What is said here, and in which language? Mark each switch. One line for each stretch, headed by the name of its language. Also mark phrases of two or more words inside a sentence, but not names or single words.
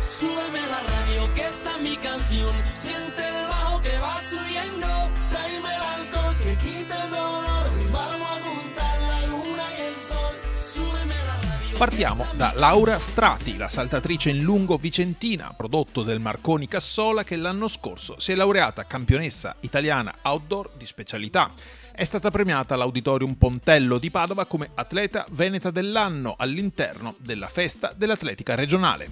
Spanish: Súbeme la radio que esta es mi canción. Siente el bajo que va subiendo. Tráeme el alcohol que quita el dolor. Vamos a juntar la luna y el sol. Súbeme la radio.
Italian: Partiamo da Laura Strati, la saltatrice in lungo vicentina, prodotto del Marconi Cassola, che l'anno scorso si è laureata campionessa italiana outdoor di specialità. È stata premiata all'Auditorium Pontello di Padova come atleta veneta dell'anno all'interno della festa dell'atletica regionale.